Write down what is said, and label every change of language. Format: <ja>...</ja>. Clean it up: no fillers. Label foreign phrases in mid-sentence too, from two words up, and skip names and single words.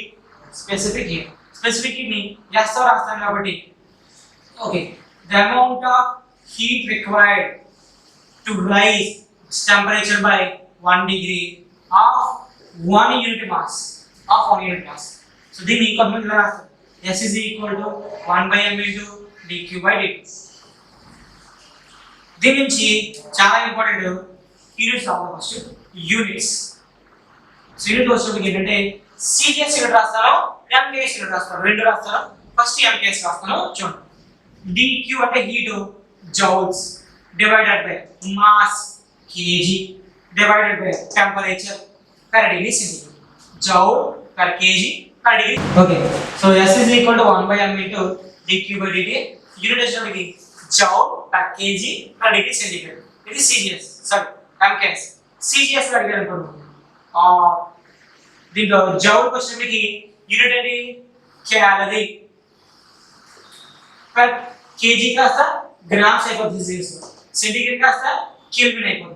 <en>specific heat specific heat</en> <te>ని ఎస్తో రాస్తాం కాబట్టి</te> <en>okay the amount of heat required to raise temperature by 1 degree of 1 unit mass of 1 unit mass.</en> <te>సో దీన్ని ఈక్వల్ ఇలా రాస్తాం.</te> <en>S is equal to 1 by m into dq by dt.</en> <te>దీని నుంచి చాలా</te> <en>important units</en> <te>రావాలి.</te> <en>first units.</en> <te>సో యూనిట్ వచ్చేటప్పుడు ఏంటంటే</te> <en>CGS unit</en> <te>రాస్తాను,</te> <en>MKS unit</en> <te>రాస్తాను, రెండు రాస్తాను.</te> <en>first MKS</en> <te>రాస్తాను చూడండి.</te> <en>dq అంటే heat joules divided by mass kg divided by temperature per degree centigrade. జౌల్ per kg per degree. okay so S is equal to 1 by m into dq by dt. యూనిట్ వచ్చేటప్పటికి జౌల్ per kg per degree centigrade. ఇది CGS sorry MKS.</en> <te>సిజిఎస్ అడిగారు అనుకోండి దీంట్లో జౌల్ వచ్చేటప్పటికి యూనిట్ ఏంటి</te> <en>calorie per kg</en> <te>కాస్త గ్రామ్స్ అయిపోతుంది, సెంటిగ్రేడ్ కాస్త కెల్విన్ అయిపోతుంది.</te>